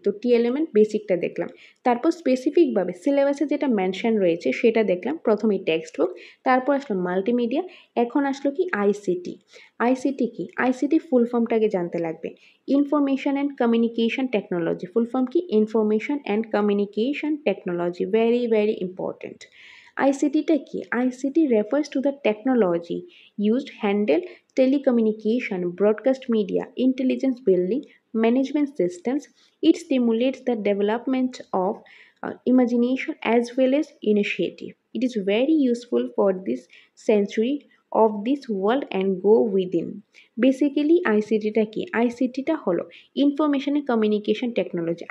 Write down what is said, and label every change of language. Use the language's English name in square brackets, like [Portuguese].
[Bangla] তো টিএলএম এর বেসিকটা দেখলাম। তারপর স্পেসিফিকভাবে সিলেবাসে যেটা মেনশন রয়েছে সেটা দেখলাম। প্রথমে টেক্সট বুক, তারপর আসলো মাল্টিমিডিয়া, এখন আসলো কি? আইসিটি। আইসিটি কি? আইসিটি ফুল ফর্মটাকে জানতে লাগবে। [English] Information and communication technology. [Bangla] Full form কি? [English] Information and communication technology. Very very important. ICT-টা [Bangla] কি? [English] ICT refers to the technology used to handle telecommunication, broadcast media, intelligence building, management systems. It stimulates the development of imagination as well as initiative. It is very useful for this century of this world and go within. [Bangla] Basically আইসিটিটা কি? আইসিটিটা হলো [English] Information and communication technology.